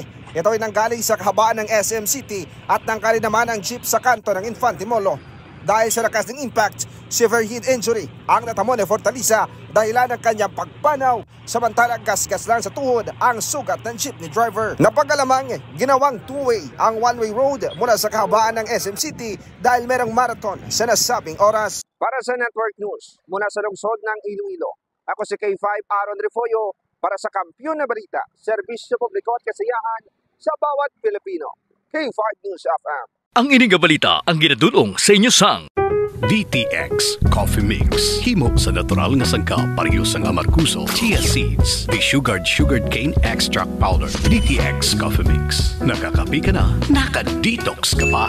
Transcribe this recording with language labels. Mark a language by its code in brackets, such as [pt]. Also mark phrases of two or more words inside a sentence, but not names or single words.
[tl] Ito ay nanggaling sa kahabaan ng SM City at nangkali naman ang jeep sa kanto ng Infante Molo. Dahil sa lakas ng impact, [en] severe head injury [tl] ang natamo ni Fortaleza dahilan ng kanyang pagpanaw, samantala gasgas lang sa tuhod ang sugat ng jeepney driver. Napag-alamang ginawang two-way ang [en] one-way road [tl] mula sa kahabaan ng SM City dahil merong marathon sa nasabing oras. Para sa Network News, mula sa lungsod ng Iloilo, ako si K5 Aaron Refollo para sa Kampiyon na Balita, serbisyo publiko at kasiyahan sa bawat Pilipino. K5 News FM. [hil] Ang ining balita ang ginadulong sa inyo sang DTX Coffee Mix. Himo sa natural nga sangka pareho sang amarkuso, [en] chia seeds, sugared cane extract powder. [hil] DTX Coffee Mix. [tl] Nakakapi ka na, naka-detox ka pa.